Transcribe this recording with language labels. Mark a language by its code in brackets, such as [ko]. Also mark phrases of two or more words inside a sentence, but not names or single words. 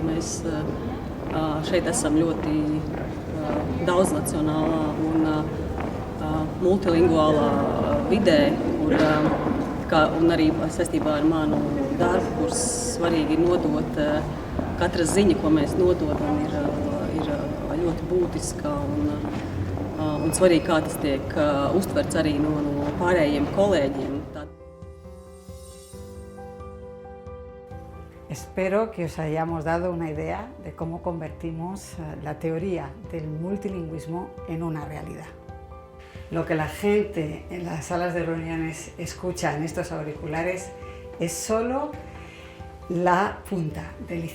[lv] mēs šeit esam ļoti daudznacionālā un multilingvālā vidē, un arī saistībā ar manu darbu, kur svarīgi ir nodot, katra ziņa, ko mēs nododam, ir ļoti būtiska un svarīgi, kā tas tiek uztverts arī no pārējiem kolēģiem. [es] Espero que os hayamos dado una idea de cómo convertimos la teoría del multilingüismo en una realidad. Lo que la gente en las salas de reuniones escucha en estos auriculares es solo la punta del iceberg.